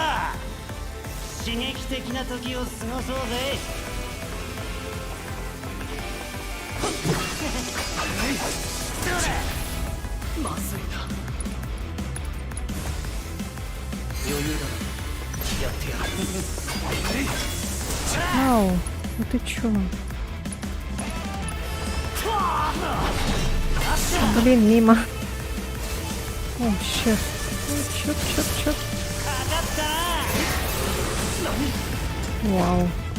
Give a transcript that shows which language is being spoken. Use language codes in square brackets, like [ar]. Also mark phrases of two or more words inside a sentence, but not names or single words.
[ja] 刺激的な時を過ごそうぜ。まずいな。余裕だ。やってやる。 [ru] Ау, ну ты чё? Блин, мимо. О, щет. Чёрт. Вау.